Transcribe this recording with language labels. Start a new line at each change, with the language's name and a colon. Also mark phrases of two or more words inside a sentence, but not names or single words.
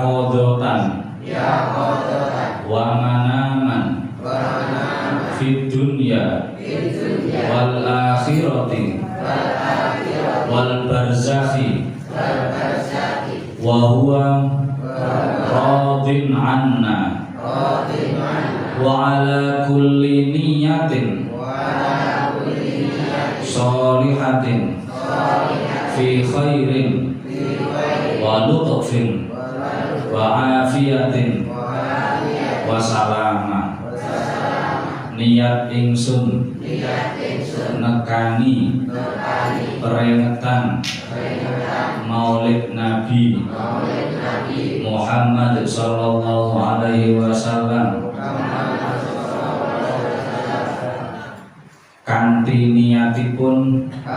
Arabic: قادةً ومنامًا في الدنيا والآخرة والبرزخ وهو راضٍ عنا وعلى كل نية صالحة في خير ولطف وعافية وسلامة.
Javanese: Niat ingsun nekani peringatan Maulid Nabi Muhammad
Arabic: صلى الله عليه وسلم
Javanese: kanthi niatipun